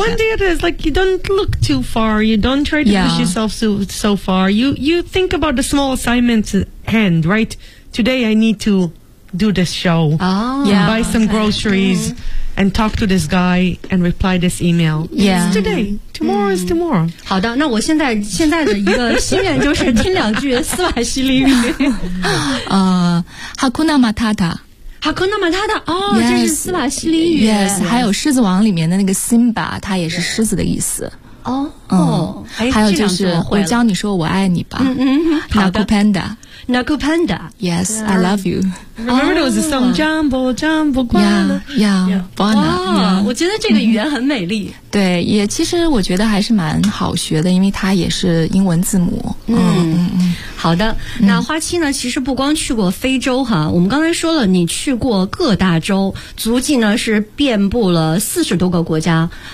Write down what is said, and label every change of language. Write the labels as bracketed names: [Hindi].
[English] Like one day it is like you don't look too far, you don't try to push yourself so far. You think about the small assignments at hand, right? Today I need to do this show. Buy some groceries. And talk to this guy and reply this email. Yeah. It's today. Tomorrow is tomorrow. [Chinese] 好的，那我现在的一个心愿就是听两句斯瓦希里语。 [Swahili] Hakuna Matata. Hakuna Matata. [Chinese] 哦，这是斯瓦希里语。 [English] Yes. [Chinese] 还有狮子王里面的那个 Simba， 它也是狮子的意思。还有就是我教你说我爱你吧。 [Swahili] Naku Panda。 Naku Panda. [English] Yes, I love you. Remember there was a song, Jumbo, Jumbo, Guana. Yeah, Guana. Yeah. Wow, yeah. [Chinese] 我觉得这个语言很美丽。对，也其实我觉得还是蛮好学的，因为它也是英文字母。好的，那花七呢，其实不光去过非洲哈，我们刚才说了你去过各大洲，足迹呢是遍布了40多个国家。